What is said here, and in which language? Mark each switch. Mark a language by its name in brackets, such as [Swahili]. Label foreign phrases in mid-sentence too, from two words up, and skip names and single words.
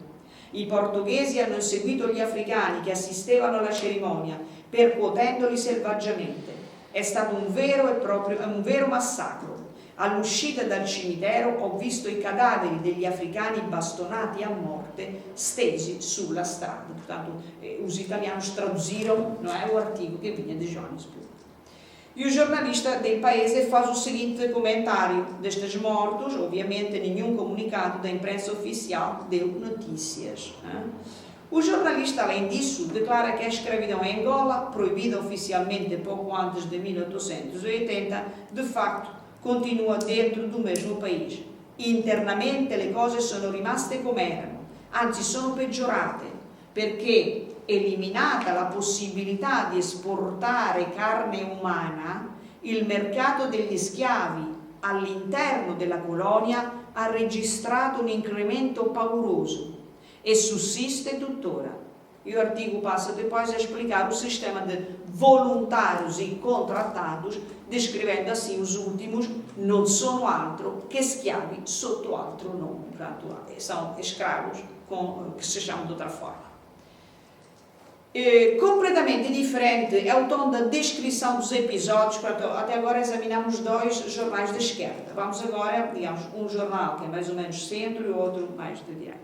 [Italian] I portoghesi hanno seguito gli africani che assistevano alla cerimonia, percuotendoli selvaggiamente. È stato un vero massacro. All'uscita dal cimitero ho visto i cadaveri degli africani bastonati a morte stesi sulla strada. [Portuguese] Portanto, os italianos traduziram, não é, o artigo que vinha de Johannesburg. E o jornalista del Paese faz o seguinte comentário destes mortos. Obviamente nenhum comunicado da imprensa oficial deu notícias. O jornalista, além disso, declara que a escravidão em Angola, proibida oficialmente pouco antes de 1880, de facto continua dentro do mesmo país. [Italian] Internamente le cose sono rimaste come erano, anzi sono peggiorate, perché eliminata la possibilità di esportare carne umana, il mercato degli schiavi all'interno della colonia ha registrato un incremento pauroso e sussiste tuttora. [Portuguese] E o artigo passa depois a explicar o sistema de voluntários e contratados, descrevendo assim os últimos não [Italian] sono altro che schiavi sotto altro nome. [Portuguese] Portanto, são escravos que se chamam de outra forma. Completamente diferente é o tom da descrição dos episódios. Portanto, até agora examinamos 2 jornais da esquerda. Vamos agora, digamos, um jornal que é mais ou menos centro e o outro mais de direita.